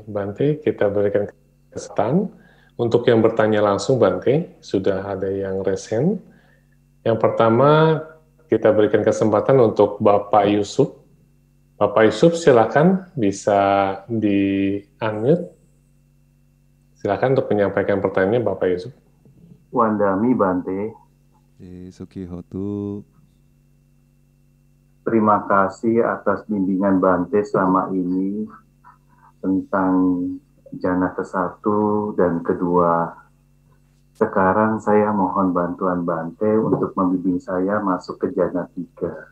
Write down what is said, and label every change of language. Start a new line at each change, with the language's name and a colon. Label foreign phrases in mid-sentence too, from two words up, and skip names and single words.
Indonesian: Bante, kita berikan kesempatan untuk yang bertanya langsung, Bante. Sudah ada yang resen. Yang pertama, kita berikan kesempatan untuk Bapak Yusuf. Bapak Yusuf, silakan bisa di-unmute. Silakan untuk menyampaikan pertanyaannya, Bapak Yusuf.
Pali: Wandami Bante. Sukihotu.
Indonesian: Terima kasih atas bimbingan Bante selama ini tentang jana ke-1 dan kedua. Sekarang saya mohon bantuan Bante untuk membimbing saya masuk ke jana 3.